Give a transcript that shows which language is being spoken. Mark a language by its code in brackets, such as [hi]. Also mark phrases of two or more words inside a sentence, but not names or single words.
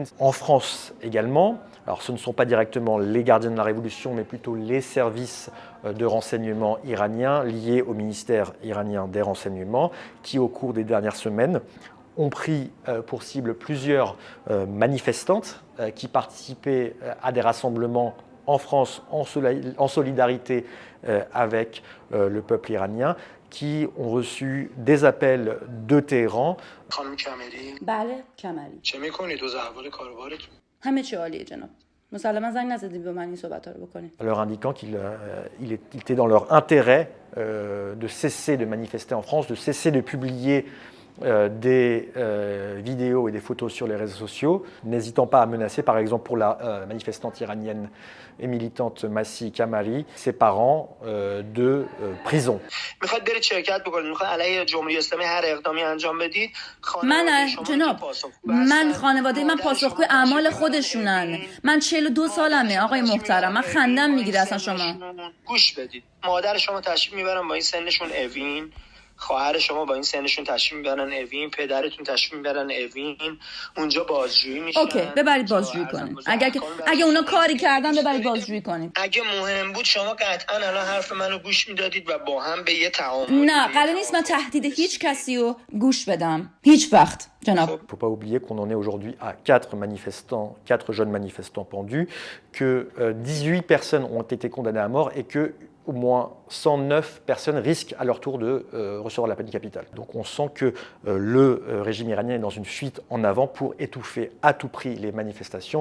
[fr] En France également, alors ce ne sont pas directement les gardiens de la Révolution, mais plutôt les services de renseignement iraniens liés au ministère iranien des Renseignements, qui au cours des dernières semaines ont pris pour cible plusieurs manifestantes qui participaient à des rassemblements en France en solidarité avec le peuple iranien, qui ont reçu des appels de Téhéran. [fa] بله کمری. چه میکنید واسه احوال کاروبارتون؟ همه چی عالیه جناب. مسلما زنگ نزدید به من این صحبت‌ها رو بکنید. [fr] Leur indiquant qu'il était dans leur intérêt de cesser de manifester en France, de cesser de publier des vidéos et des photos sur les réseaux sociaux, n'hésitant pas à menacer, par exemple pour la manifestante iranienne et militante Masih Kamari, ses parents de prison. [fa] من خانواده من پاسخگوی اعمال خودشونن. من 42 سالمه آقای محترم. من خندم میگیره اصلا شما. گوش بدید. مادر شما تشریف میبرن با این سنشون اوین. خواهر شما با این سنشون تشریف میبرن اوین، پدرتون تشریف میبرن اوین، اونجا بازجویی میشن. اوکی، ببرید بازجویی کنین. اگه اونا کاری کردن ببرید بازجویی کنین. اگه مهم بود شما قطعا الان حرف منو گوش میدادید و با هم به یه تعامل. نه، قرار نیست من تهدید هیچ کسی رو گوش بدم. هیچ وقت. [fr] Il ne faut pas oublier qu'on en est aujourd'hui à 4 jeunes manifestants pendus, que 18 personnes ont été condamnées à mort et que au moins 109 personnes risquent à leur tour de recevoir la peine capitale. Donc on sent que le régime iranien est dans une fuite en avant pour étouffer à tout prix les manifestations.